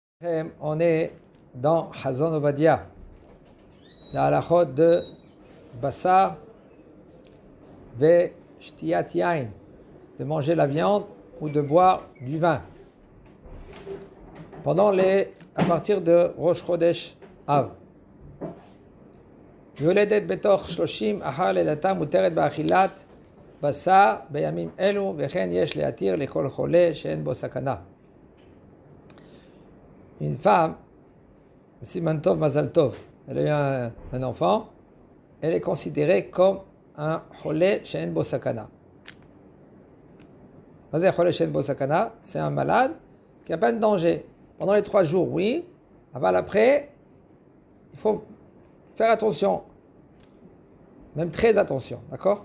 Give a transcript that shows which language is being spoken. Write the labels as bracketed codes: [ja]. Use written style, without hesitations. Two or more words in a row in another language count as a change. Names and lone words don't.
[fr] On est dans Hazon Ovadia, la halachot de [he] בשר ושתיית יין, [fr] de manger la viande ou de boire du vin. À partir de [he] ראש חודש אב. יולדת בתוך 30 אחר לידתה מותרת באכילת בשר בימים אלו, וכן יש להתיר לכל חולה שאין בו סכנה. [fr] Une femme, [he] סימן טוב מזל טוב, [fr] elle a eu un enfant, elle est considérée comme un [he] חולה שאין בו סכנה. [fr] Qu'est-ce que [he] חולה שאין בו סכנה? [fr] C'est un malade qui n'a pas de danger. Pendant les 3 jours, oui, après, il faut faire attention, même très attention, d'accord?